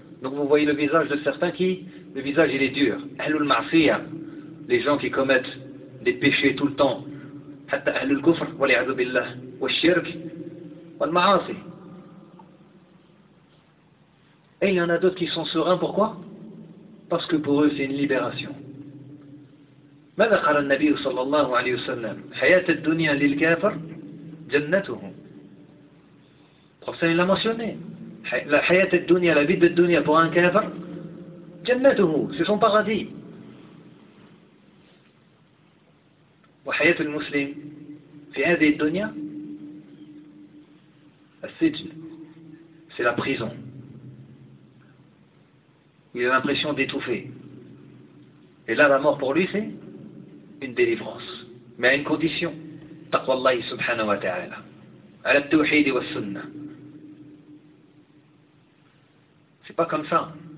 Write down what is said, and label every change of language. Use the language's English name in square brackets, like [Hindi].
[French] Donc vous voyez le visage de certains qui, le visage il est dur. [Arabic] Ahlul ma'siyah, [French] les gens qui commettent des péchés tout le temps. [Arabic] Hatta ahlul kufr, wal'iyadu billah, wal-shirk, wal-ma'asi. [French] Et il y en a d'autres qui sont sereins, pourquoi? Parce que pour eux, c'est une libération. [Arabic] ماذا قال النبي صلى الله عليه وسلم حياة الدنيا للكافر جنته. [French] Prophète l'a mentionné. La [Arabic] حياة الدنيا, [French] la vie de la dunya pour un kafir, [Arabic] جنته, [French] c'est son paradis. [Arabic] وحياة المسلم في هذه الدنيا السجن, [French] c'est la prison. Il a l'impression d'étouffer. Et là, la mort pour lui, c'est une délivrance. Mais à une condition. [Arabic] Taqwallahi subhanahu wa ta'ala. Ala tawhidi wa sunnah. [French] C'est pas comme ça.